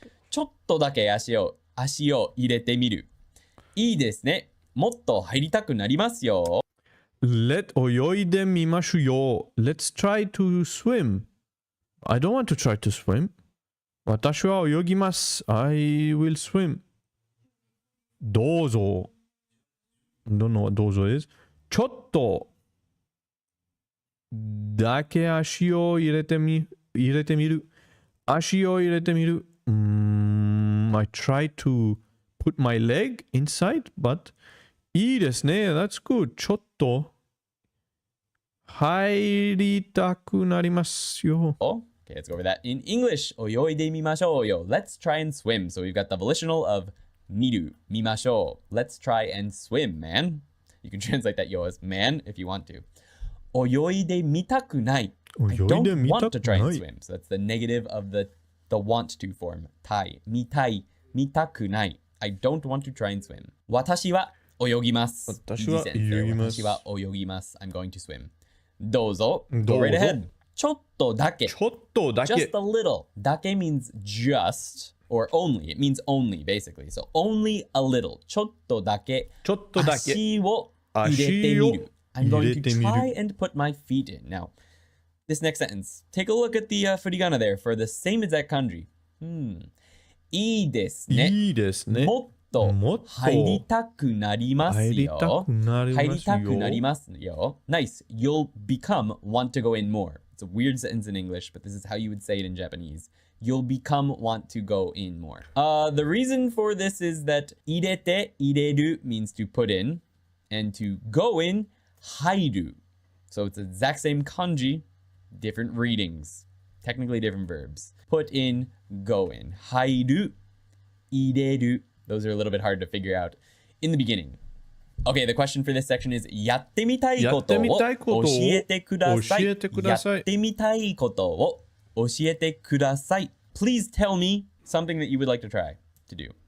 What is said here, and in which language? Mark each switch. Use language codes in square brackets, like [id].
[ja] ちょっとだけ足を入れてみる。いいですね。もっと入りたくなりますよ。泳いでみましょうよ [en] Let's try to swim I don't want to try to swim [ja] 私は泳ぎます [en] I will swim [ja] どうぞ [en] Don't know what どうぞ is [ja] ちょっとだけ足を入れてみる足を入れてみる [en] I try to put my leg inside but [ja] いいですね [en] That's good [ja] ちょっと入りたくなりますよ。 [en] Okay, let's go over that in English. [ja] 泳いでみましょうよ. [en] Let's try and swim. So we've got the volitional of 見る, 見ましょう. Let's try and swim, man. You can translate that yo as man if you want to. [ja] 泳いでみたくない. [en] I don't want to try and swim. So that's the negative of the want to form. [ja] たい, 見たい, 見たくない. [en] I don't want to try and swim. [ja] 私は泳ぎます. 私は泳ぎます。私は泳ぎます. [en] I'm going to swim. [ja] どうぞ. [en] Go right ahead. [ja] ちょっとだけ. ちょっとだけ。 [en] Just a little. だけ means just or only. It means only, basically. So only a little. [ja] ちょっとだけ。ちょっとだけ。足を入れてみる. [en] I'm going to try and put my feet in. Now, this next sentence. Take a look at the furigana there for the same exact kanji. [ja] いいですね。いいですね。もっと入りたくなりますよ。入りたくなりますよ。入りたくなりますよ。Nice. [en] You'll become want to go in more. It's a weird sentence in English, but this is how you would say it in Japanese. You'll become want to go in more. The reason for this is that 入れて、入れる means to put in, and to go in, 入る. So it's the exact same kanji, different readings, technically different verbs. Put in, go in. 入る、入れる. Those are a little bit hard to figure out in the beginning. Okay, the question for this section is [ja] やってみたいことを教えてください。やってみたいことを教えてください。 [en] Please tell me something that you would like to try to do.